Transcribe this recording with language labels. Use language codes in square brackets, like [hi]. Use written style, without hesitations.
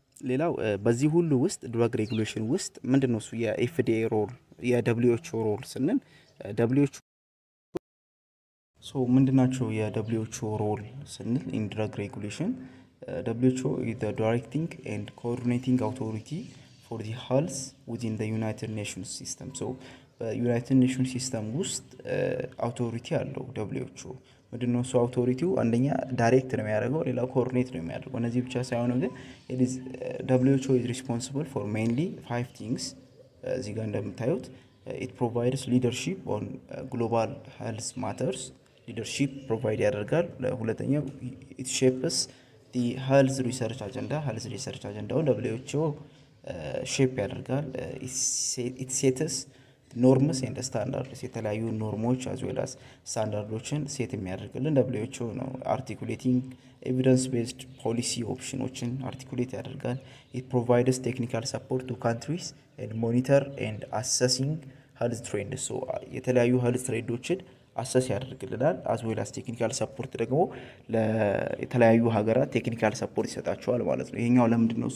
[am] ሌላው በዚህ ሁሉ ውስጥ [en] drug regulation ውስጥ ምንድነው እሱ የኤፍዲኤ ሮል የደብሊውኤችኦ ሮል ስንል ደብሊውኤችኦ ሶ ምንድናቸው የደብሊውኤችኦ ሮል ስንል in drug regulation WHO is the directing and coordinating authority for the health within the United Nations system. So, United Nations system ውስጥ authority አለው WHO [am] ምንድነው እሱ አውቶሪቲው አንደኛ ዳይሬክት ነው የሚያደርገው ሌላው ኮኦርዲኔት ነው የሚያደርገው [en] እነዚህ ብቻ ሳይሆን ግን WHO is responsible for mainly 5 things እዚህ ጋር እንደምታዩት it provides leadership on global health matters leadership provide ያደርጋል ሁለተኛው it shapes the health research agenda WHO ሼፕ ያደርጋል። ኢት ሴትስ ኖርምስ ኤንድ ስታንዳርድስ የተለያዩ ኖርሞች አዝ ዌል አስ ስታንዳርዶችን ሴት የሚያደርግልን ደብሊውኤችኦ ነው። አርቲኩሌቲንግ ኤቪደንስ ቤዝድ ፖሊሲ ኦፕሽኖችን አርቲኩሌት ያደርጋል። ኢት ፕሮቫይድስ ቴክኒካል ሰፖርት ቱ ካንትሪስ ኤንድ ሞኒተር ኤንድ አሰሲንግ ሄልዝ ትሬንድስ [am] ሶ የተለያዩ ሄልዝ ትሬንዶችን አሰስ ያደርግልናል። [en] አዝ ዌል አስ ቴክኒካል ሰፖርት ደግሞ [am] ለተለያዩ ሀገራት ቴክኒካል ሰፖርት ይሰጣቸዋል ማለት ነው። [en] ይሄኛው ለምንድን ነው?